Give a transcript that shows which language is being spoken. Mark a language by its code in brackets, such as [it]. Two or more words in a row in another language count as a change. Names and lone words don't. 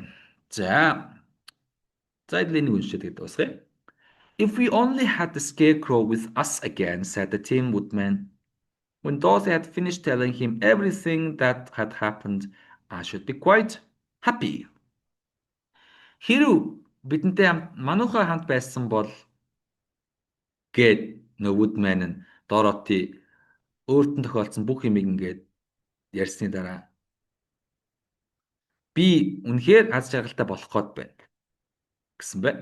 [mn] За. За эдгээр үншээд гэдэг басгая. [en] If we only had the scarecrow with us again, said the Tin Woodman. When Dorothy had finished telling him everything that had happened, I should be quite happy. [mn] Хэрв бидэнтэй манайхаа хамт байсан бол гээд Woodman нь Dorothy өөрт нь тохиолдсон бүх юмыг ингээд ярьсны дараа би үнэхээр аз жаргалтай болох гээд байна гэсэн байна.